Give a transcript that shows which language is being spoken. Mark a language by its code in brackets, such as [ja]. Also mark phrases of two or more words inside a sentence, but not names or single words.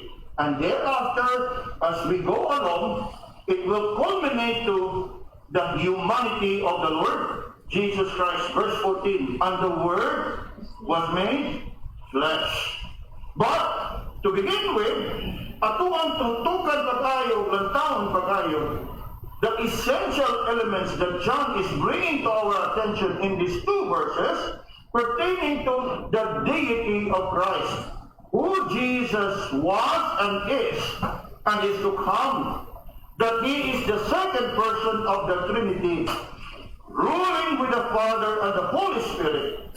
[en] And thereafter, as we go along, it will culminate to the humanity of the Lord Jesus Christ. Verse 14, and the Word was made flesh. But, to begin with, [ilo] atuang tuntukan pa tayo, lantaon pa tayo, [en] the essential elements that John is bringing to our attention in these 2 verses pertaining to the deity of Christ, who Jesus was and is to come, that He is the second person of the Trinity, ruling with the Father and the Holy Spirit.